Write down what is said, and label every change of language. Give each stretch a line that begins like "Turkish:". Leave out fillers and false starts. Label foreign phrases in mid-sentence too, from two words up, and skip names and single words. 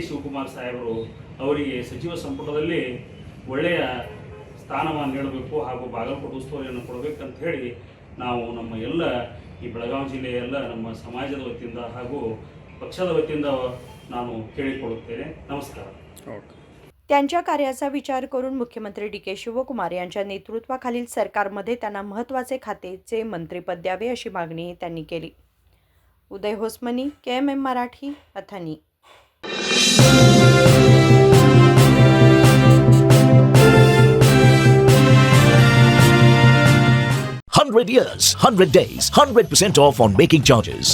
Kannada: ಶಿವಕುಮಾರ್ ಸಾಹೇಬರು ಅವರಿಗೆ ಸಚಿವ ಸಂಪುಟದಲ್ಲಿ ಒಳ್ಳೆಯ ಸ್ಥಾನಮಾನ ನೀಡಬೇಕು ಹಾಗೂ ಬಾಗಲಕೋಟೆ ಉಸ್ತುವಾರಿಯನ್ನು ಕೊಡಬೇಕಂತ ಹೇಳಿ ನಾವು ನಮ್ಮ ಎಲ್ಲ ಈ ಬೆಳಗಾವಿ ಜಿಲ್ಲೆಯ ಎಲ್ಲ ನಮ್ಮ ಸಮಾಜದ ವತಿಯಿಂದ ಹಾಗೂ ಪಕ್ಷದ ವತಿಯಿಂದ ನಾನು ಕೇಳಿಕೊಳ್ಳುತ್ತೇನೆ.
Marathi: नमस्कार. त्यांच्या कार्याचा विचार करून मुख्यमंत्री डी.के. शिवकुमार यांच्या नेतृत्वाखालील सरकारमध्ये त्यांना महत्त्वाचे खातेचे मंत्रिपद द्यावे अशी मागणी त्यांनी केली. उदय होसमनी, KMM मराठी, अथणी.
English: 100 years, 100 days, 100% off on making charges.